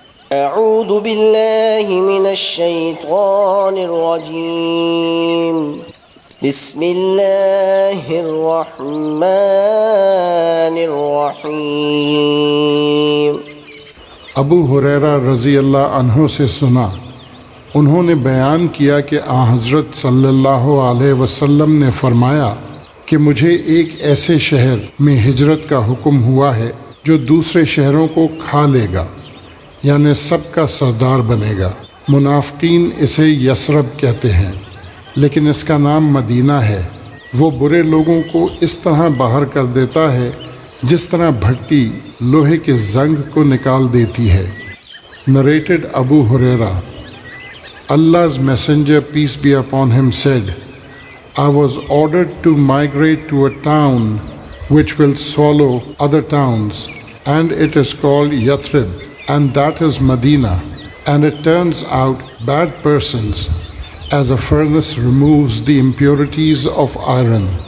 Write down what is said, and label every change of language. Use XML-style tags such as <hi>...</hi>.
<ar>أعوذ بالله من الشيطان الرجيم بسم الله الرحمن الرحيم.</ar> <ur>ابو ہریرہ رضی اللہ عنہ سے سنا، انہوں نے بیان کیا کہ آن حضرت صلی اللہ علیہ وسلم نے فرمایا کہ مجھے ایک ایسے شہر میں ہجرت کا حکم ہوا ہے جو دوسرے شہروں کو کھا لے گا، یعنی سب کا سردار بنے گا۔ منافقین اسے یثرب کہتے ہیں، لیکن اس کا نام مدینہ ہے۔ وہ برے لوگوں کو اس طرح باہر کر دیتا ہے جس طرح بھٹی لوہے کے زنگ کو نکال دیتی ہے۔</ur> <en>narrated Abu Huraira. Allah's Messenger, peace be upon him, said, I was ordered to migrate to a town which will swallow other towns, and it is called Yathrib, and that is Medina. And it turns out bad persons, as a furnace removes the impurities of iron.</en>